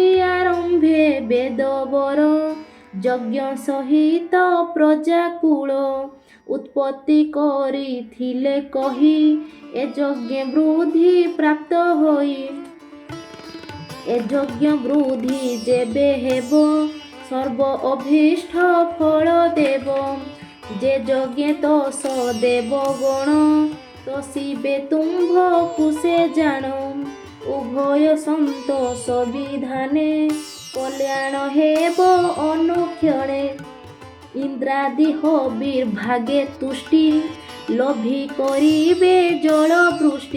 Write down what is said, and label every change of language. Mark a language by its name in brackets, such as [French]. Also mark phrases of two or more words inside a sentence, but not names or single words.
[Odia] ଆରମ୍ଭେ ବେଦ ବର ଯଜ୍ଞ ସହିତ ପ୍ରଜାକୁଳ ଉତ୍ପତ୍ତି କରିଥିଲେ କହି ଏ ଯଜ୍ଞ ବୃଦ୍ଧି ପ୍ରାପ୍ତ ହୋଇ ଏ ଯଜ୍ଞ ବୃଦ୍ଧି ଯେବେ ହେବୋ ସର୍ବ ଅଭୀଷ୍ଟ ଫଳ ଦେବ ଯେ ଯଜ୍ଞେ ତୋଷ ଦେବ ଗଣ ତୋଷିବେ ତୁମ୍ଭ କୁଶେ ଜାଣ ଉଭୟ ସନ୍ତୋଷ ବିଧାନେ କଲ୍ୟାଣ ହେବ ଅନୁକ୍ଷଣେ ଇନ୍ଦ୍ରାଦି ହବିର ଭାଗେ ତୁଷ୍ଟି ଲୋଭୀ କରିବେ ଜଳ ବୃଷ୍ଟି